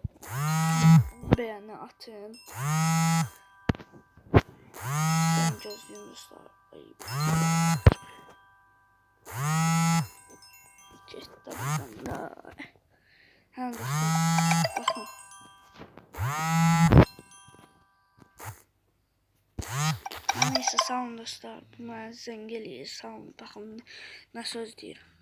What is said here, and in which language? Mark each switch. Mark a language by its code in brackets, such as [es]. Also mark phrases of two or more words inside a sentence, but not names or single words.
[tr] Beğeni atın. Ben gözlüyüm dostlar. [az] Getdim da. [tr] Hem dostlar. Bakın. Neyse, [az] sağ olun dostlar. Bu mənə zəng eləyir. Sağ olun. Baxın, nə söz deyirəm.